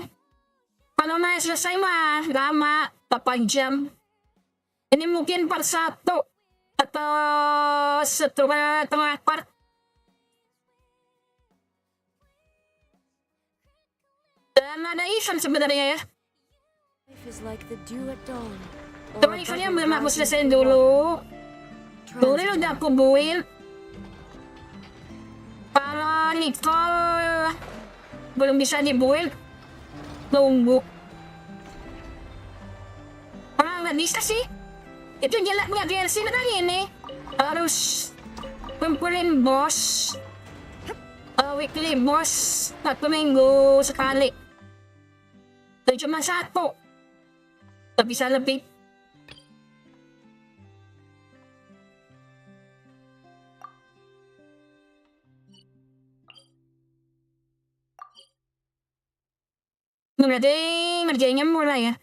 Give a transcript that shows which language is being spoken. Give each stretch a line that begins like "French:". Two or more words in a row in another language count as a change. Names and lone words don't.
Indonesian: Kalau main selesai mah lama, 8 jam. Ini mungkin part 1 atau setengah part. Dan ada event sebenarnya ya.
English: Life is like the dew at dawn.
Indonesian: Cuma eventnya belum aku selesaiin dulu. Dulu udah aku build. Kalau Nicole belum bisa dibuild, tunggu. Kalau nggak bisa sih, itu jelek nggak DLC kali ini. Harus kumpulin boss,
English: weekly boss
Indonesian: 1 minggu sekali. Dan cuma 1, nggak bisa lebih. Berarti ngerjainnya mulai ya.